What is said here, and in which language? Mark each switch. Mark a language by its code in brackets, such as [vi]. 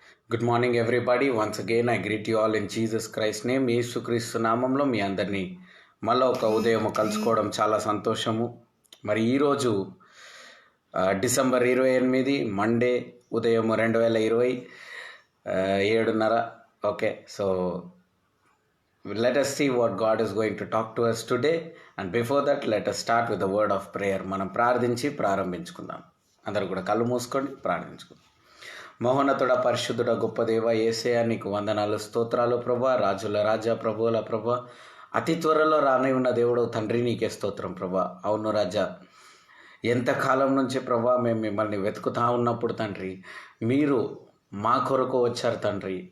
[en] Good morning, everybody. Once again, I greet you all in Jesus Christ's name. [te] యేసుక్రీస్తు నామంలో మీ అందరినీ మళ్ళీ ఒక ఉదయం కలుసుకోవడం చాలా సంతోషము. మరి ఈరోజు డిసెంబర్ 28 మండే ఉదయం 2020 7:30. [en] Okay, so let us see what God is going to talk to us today. And before that, let us start with the word of prayer. [te] మనం ప్రార్థించి ప్రారంభించుకుందాం. అందరూ కూడా కళ్ళు మూసుకొని ప్రార్థించుకుందాం. మహోన్నతుడ, పరిశుద్ధుడ, గొప్ప దేవ యేసయ్య, నీకు వందనాలు, స్తోత్రాలు ప్రభా. రాజుల రాజా, ప్రభువుల ప్రభా, అతి త్వరలో రాని ఉన్న దేవుడు తండ్రి, నీకే స్తోత్రం ప్రభా. అవును రాజా, ఎంతకాలం నుంచి ప్రభా మేము మిమ్మల్ని వెతుకుతా ఉన్నప్పుడు తండ్రి, మీరు మా కొరకు వచ్చారు తండ్రి.